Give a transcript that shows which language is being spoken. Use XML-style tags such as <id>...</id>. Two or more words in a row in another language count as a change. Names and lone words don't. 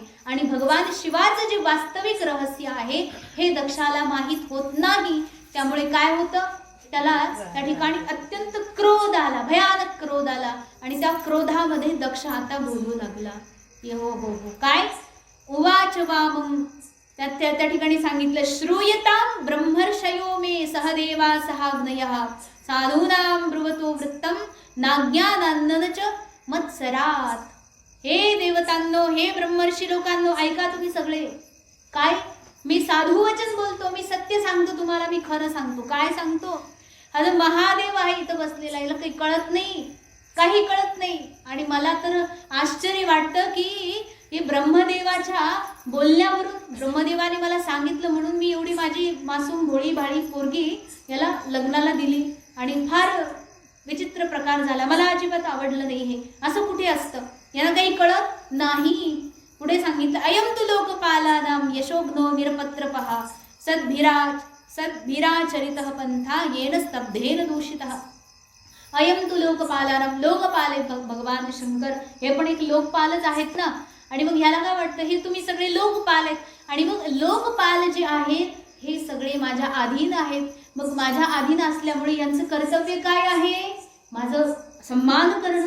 <mr>आणि भगवान शिवाचं जे वास्तविक रहस्य आहे हे दक्षाला माहीत होत नाही. त्यामुळे काय होतं, त्याला त्या ठिकाणी अत्यंत क्रोध आला, भयानक क्रोध आला. आणि त्या क्रोधामध्ये दक्ष आता बोलू लागला. हो हो हो, काय उवाच वामं, त्या ठिकाणी सांगितलं,</mr> <sa>श्रूयतां ब्रह्मर्षयो मे सहदेवा सहाग्नयः साधूनां ब्रुवतो वृत्तं नाज्ञानान्न च मत्सरात.</sa> <mr>हे देवतांनो, हे ब्रह्मर्षी लोकांनो, ऐका तुम्ही सगळे. काय, मी साधू वचन बोलतो, मी सत्य सांगतो तुम्हाला, मी खरं सांगतो. काय सांगतो, हा जो महादेव आहे इथं बसलेला, याला काही कळत नाही, काही कळत नाही. आणि मला तर आश्चर्य वाटतं की हे ब्रह्मदेवाच्या बोलण्यावरून, ब्रह्मदेवाने मला सांगितलं म्हणून मी एवढी माझी मासूम भोळी भाळी पोरगी याला लग्नाला दिली. आणि फार विचित्र प्रकार झाला, मला अजिबात आवडलं नाही हे. असं कुठे असतं, यांना काही कळत नाही. पुढे सांगितलं,</mr> <sa>अयम तु लोकपालानां यशोग्नो निरपत्रपः सद्भिराचरितः पंथा येन स्तब्धेन दूषितः. अयम तु लोकपालानां,</sa> <mr>लोकपाल आहेत भगवान शंकर, हे पण एक लोकपालच आहेत ना. आणि मग ह्याला काय वाटतं, हे तुम्ही सगळे लोकपाल आहेत. आणि मग लोकपाल जे आहेत हे सगळे माझ्या अधीन आहेत. मग माझ्या अधीन असल्यामुळे यांचं कर्तव्य काय आहे, माझं सन्मान करणं.</mr>